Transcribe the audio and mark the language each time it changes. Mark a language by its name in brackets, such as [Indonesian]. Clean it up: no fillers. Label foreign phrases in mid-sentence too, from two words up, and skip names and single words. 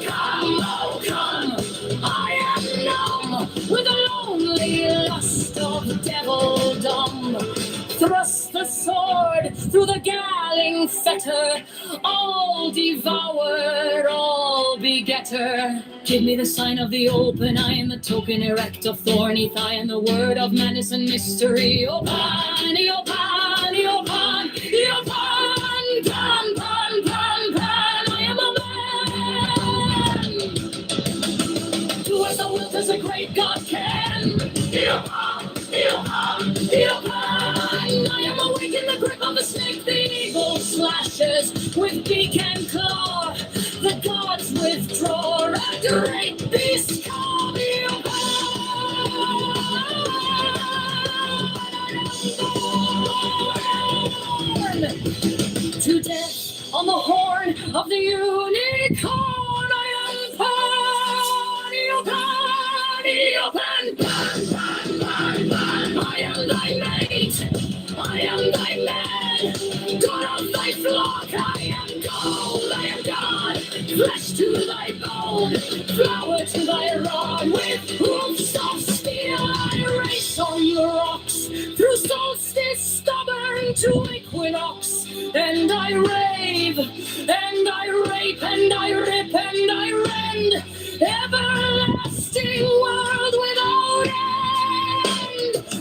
[English] Come, oh come, I am numb with the lonely lust of devildom. Thrust the sword through the galling fetter, all devoured, all begetter. Give me the sign of the open eye and the token erect of thorny thigh and the word of madness and mystery. O Pan, O Pan, O Pan, O Pan, Pan, Pan, Pan, Pan, I am a man. Do as thou wilt as a great God can. O Pan, O Pan, O Pan, I am awake in the grip of the snake, the eagle slashes with beak and claw. The gods withdraw, a great beast come, O Pan. To death on the horn of the unicorn, I am Pan, O Pan, O Pan, Pan, Pan, Pan, Pan. I am thy mate, I am thy man, God of thy flock, I am gold, I am God, flesh to thy bone, flower to thy rod, with hoofs of steel I race on the rocks, through solstice stubborn to equinox, and I rave, and I rape, and I rip, and I rend, everlasting world without end.